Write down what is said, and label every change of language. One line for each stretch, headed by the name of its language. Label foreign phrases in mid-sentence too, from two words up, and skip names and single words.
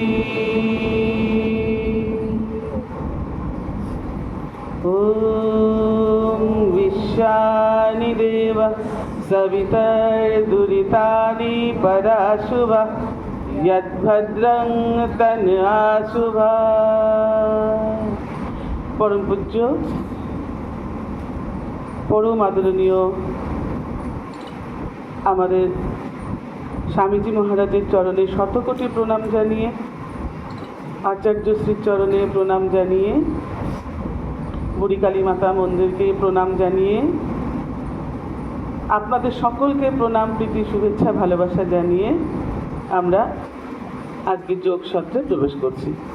Sanskrit: ॐ विश्वानि देव सवितर्दुरितानि पराशुभ यद्भद्रं तन्नाशुभ। परम पूज्य परम आदरणीय
Bangla: আমাদের স্বামীজি মহারাজের চরণে শতকোটি প্রণাম জানিয়ে, আচার্যশ্রীর চরণে প্রণাম জানিয়ে, বুড়ি কালী মাতা মন্দিরকে প্রণাম জানিয়ে, আপনাদের সকলকে প্রণাম প্রীতি শুভেচ্ছা ভালোবাসা জানিয়ে আমরা আজকে যোগ সত্রে প্রবেশ করছি।